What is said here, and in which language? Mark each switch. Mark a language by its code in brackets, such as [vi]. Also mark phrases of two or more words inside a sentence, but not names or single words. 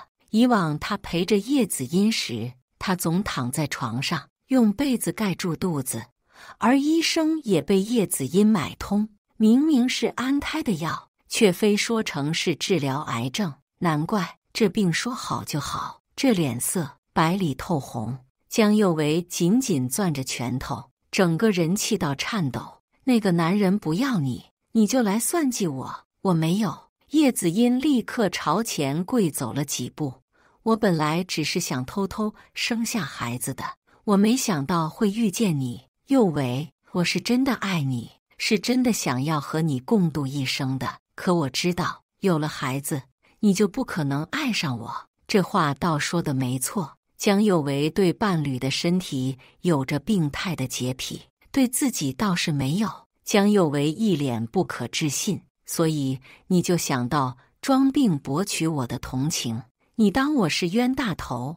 [zh] 以往他陪着葉子音時，他總躺在床上，用被子蓋住肚子，而醫生也被葉子音買通，明明是安胎的藥，卻非說成是治療癌症。難怪這病說好就好，這臉色白裡透紅。江佑維緊緊攥着拳頭，整個人氣到顫抖。那個男人不要你，你就來算計我？我沒有。葉子音立刻朝前跪走了幾步。我本來只是想偷偷生下孩子的，我沒想到會遇見你，佑維。我是真的愛你，是真的想要和你共度一生的。可我知道，有了孩子，你就不可能愛上我。這話倒說得沒錯。江佑維對伴侶的身體有着病態的潔癖，對自己倒是沒有。江佑維一臉不可置信。所以你就想到裝病博取我的同情，你當我是冤大頭？